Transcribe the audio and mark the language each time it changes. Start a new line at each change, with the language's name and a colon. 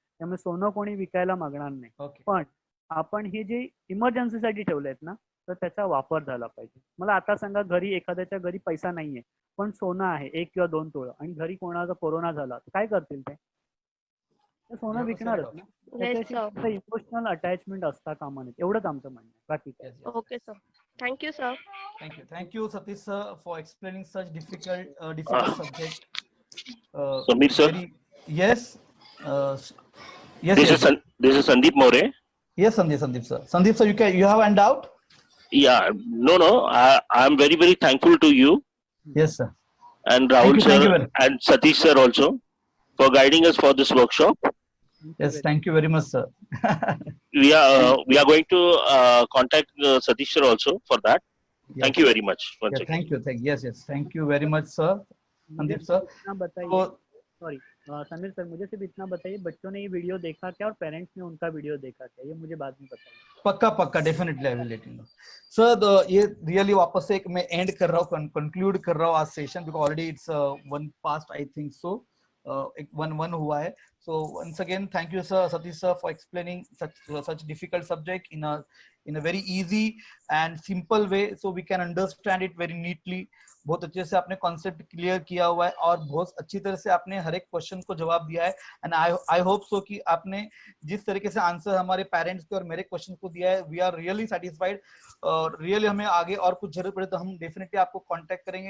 Marathi: त्यामुळे सोनं कोणी विकायला मागणार नाही. पण आपण हे जे इमर्जन्सीसाठी ठेवले आहेत ना, तर त्याचा वापर झाला पाहिजे. मला आता सांगा, घरी एखाद्याच्या घरी पैसा नाहीये पण सोनं आहे 1 किंवा 2 तोळं, आणि घरी कोणाचा कोरोना झाला तर काय करतील ते? सोनं विकणारच ना. त्याच्याशी इमोशनल अटॅचमेंट असता कामा नये, एवढंच आमचं म्हणणं आहे. बाकी काय.
English: Okay sir, thank you sir. Thank you Satish sir for explaining such difficult subject. Samir sir. Yes. This is Sandeep More. Yes, Sandeep sir. Sandeep sir, you have any doubt? Yeah, no. I am very, very thankful to you. Yes, sir. And Rahul sir and Satish sir also for guiding us for this workshop. Yes, thank you very much, sir. We are going to contact Satish sir also for that. Yes. Thank you very much. Thank you. Yes. Thank you very much, sir. Sandeep sir.
Hindi: Sorry Sameer sir, मुझे सिर्फ इतना बताइए, बच्चों ने ये video देखा क्या और पेरेंट्स ने उनका वीडियो देखा क्या, ये मुझे बाद में बताइए. पक्का
English: Definitely I will let you know sir.
Hindi: ये रियली वापस से एक मैं एंड कर रहा हूँ, कंक्लूड कर रहा हूँ आज session,
English: Because already it's 1 past I think so.
Hindi: एक 1 हुआ है.
English: So once again, thank you, sir, Satish sir, for explaining such difficult subject in in a very easy and simple way, so we can understand it very neatly.
Hindi: बहुत अच्छे से आपने concept clear किया हुआ है और बहुत अच्छी तरह से आपने हर एक क्वेश्चन को जवाब दिया है।
English: and I hope so
Hindi: कि आपने जिस तरीके से आंसर हमारे पेरेंट्स के और मेरे क्वेश्चन को दिया है,
English: We are really satisfied.
Hindi: और रियली हमें आगे और कुछ जरूरत पड़े तो हम डेफिनेटली आपको कांटेक्ट करेंगे।